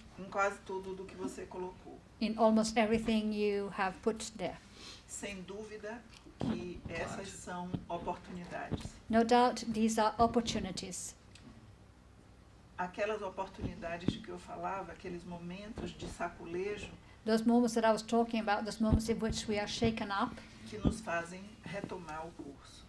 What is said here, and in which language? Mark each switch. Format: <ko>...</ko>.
<pt>em quase tudo do que você colocou.</pt> <en>in almost everything you have put there.</en> <pt>Sem dúvida que essas são oportunidades.</pt> <en>No doubt these are opportunities.</en> <pt>Aquelas oportunidades de que eu falava, aqueles momentos de saculejo</pt> <en>Those moments that I was talking about, those moments in which we are shaken up,</en> <pt>que nos fazem retomar o curso.</pt>